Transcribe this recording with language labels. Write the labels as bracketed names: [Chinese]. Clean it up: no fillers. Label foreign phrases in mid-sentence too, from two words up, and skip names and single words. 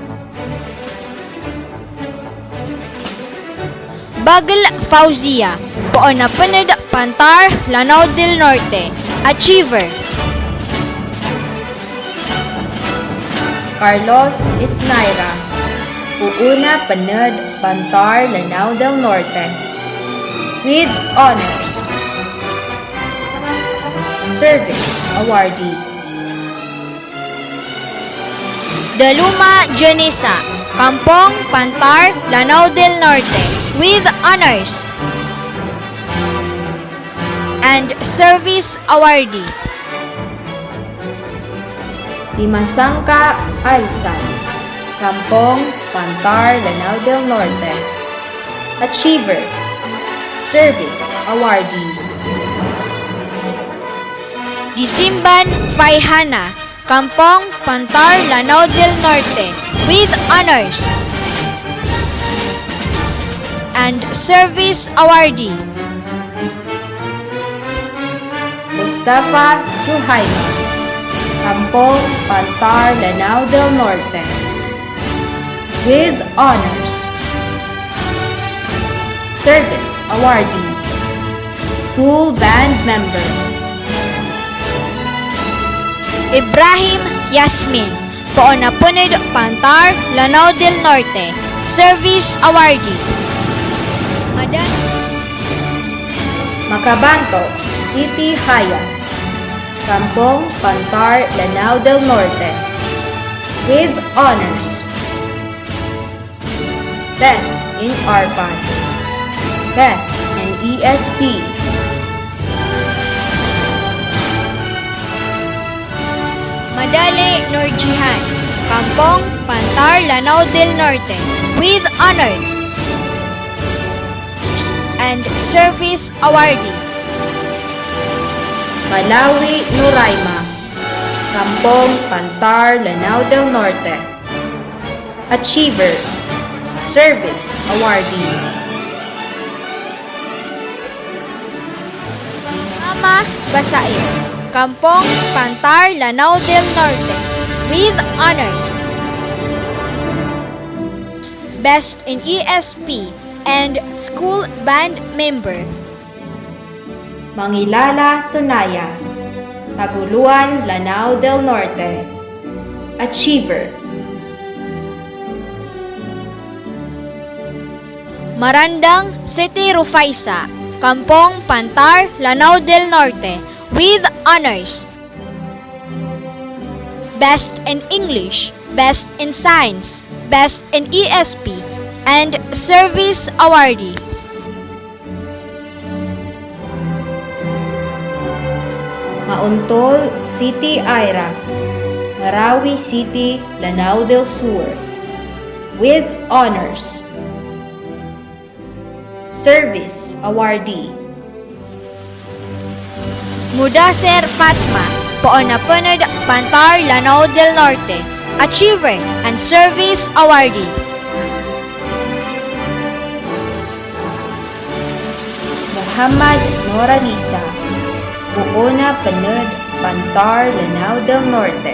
[English] Bagal Fauzia, Poona Punid, Pantar, Lanao del Norte. Achiever. Carlos Isnaira. Puuna Panad, Pantar, Lanao del Norte. With honors. Service Awardee. Daluma Janisa, Kampong, Pantar, Lanao del Norte. With honors. And Service Awardee. Dimasangka Aisan. Kampong, Pantar, Lanao del Norte. Achiever. Service Awardee. Disimban Faihana, Kampong, Pantar, Lanao del Norte. With honors. And Service Awardee. Mustafa Juhaima. Kampong, Pantar, Lanao del Norte. With honors. Service Awardee. School Band Member. Ibrahim Yasmin, Poona Punid, Pantar, Lanao del Norte. Service Awardee. Makabanto City Haya. Kampong, Pantar, Lanao del Norte. With honors. Best in Arpan. Best in ESP. Madale Norjihan, Kampong Pantar, Lanao del Norte, with honor and service awardee. Malawi Nuraima, Kampong Pantar, Lanao del Norte. Achiever, Service Awardee. Mama Basair, Kampong Pantar, Lanao del Norte, with honors. Best in ESP and school band member. Mangilala Sunaya, Taguluan, Lanao del Norte. Achiever. Marandang City Rufaisa, Kampong Pantar, Lanao del Norte, with honors. Best in English, Best in Science, Best in ESP, and Service Awardee. Mauntol City Ira, Marawi City, Lanao del Sur, with honors. Service Awardee. Mudaser Fatma, Poon-Apunod, Pantar, Lanao del Norte, Achiever and Service Awardee. Muhammad Noralisa, Poon-Apunod, Pantar, Lanao del Norte.